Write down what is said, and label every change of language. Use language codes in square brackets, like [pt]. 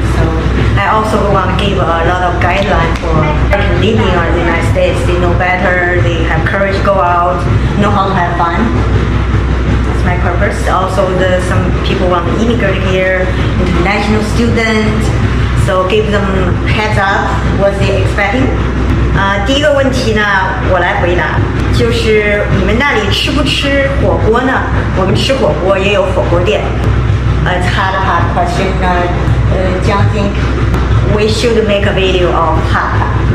[en] So I also want to give a lot of guidelines for American living in the United States. They know better, they have courage to go out, know how to have fun. That's my purpose. Also, some people want to immigrate here, international students. So give them heads up what they're expecting. [zh] 第一个问题呢，我来回答，就是你们那里吃不吃火锅呢？我们吃火锅也有火锅店。 [en] It's hot question. John think we should make a video of hot.